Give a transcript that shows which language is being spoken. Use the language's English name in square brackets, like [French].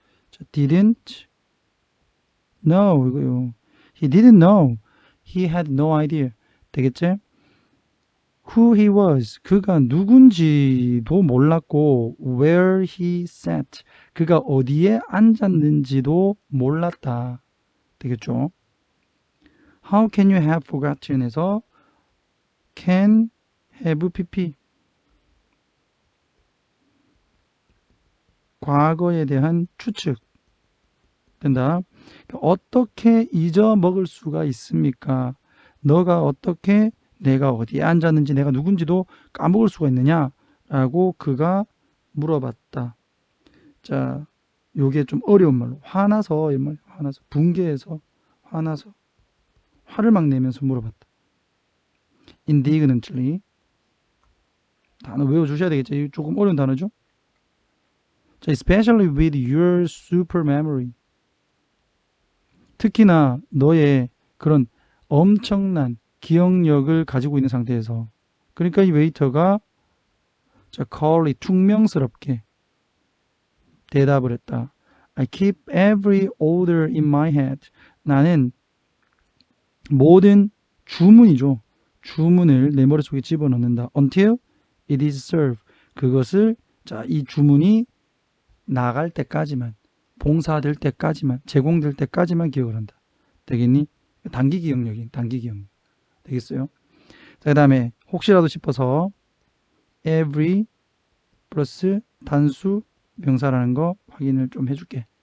[Korean] 자, [English] didn't know [Korean] 이거요. [English] He didn't know. He had no idea. [Korean] 되겠지? [English] Who he was, [Korean] 그가 누군지도 몰랐고, [English] where he sat, [Korean] 그가 어디에 앉았는지도 몰랐다. 되겠죠? [English] How can you have forgotten [Korean] 에서 can have pp, 과거에 대한 추측 된다. 어떻게 잊어먹을 수가 있습니까? 너가 어떻게 내가 어디에 앉았는지 내가 누군지도 까먹을 수가 있느냐? 라고 그가 물어봤다. 자, 요게 좀 어려운 말로, 화나서, 이 말, 화나서, 분개해서, 화나서, 화를 막 내면서 물어봤다. [English] indignantly. [Korean] 단어 외워주셔야 되겠죠. 조금 어려운 단어죠. [English] 자, especially with your super memory. [Korean] 특히나 너의 그런 엄청난 기억력을 가지고 있는 상태에서. 그러니까 이 웨이터가, 자, calmly, 퉁명스럽게 대답을 했다. [English] I keep every order in my head. [Korean] 나는 모든 주문이죠. 주문을 내 머릿속에 집어넣는다. [English] Until it is served. [Korean] 그것을, 자, 이 주문이 나갈 때까지만, 봉사될 때까지만, 제공될 때까지만 기억을 한다. 되겠니? 단기 기억력이, 단기 기억력. 되겠어요? 자, 그 다음에 혹시라도 싶어서 every 플러스 단수 명사라는 거 확인을 좀 해줄게.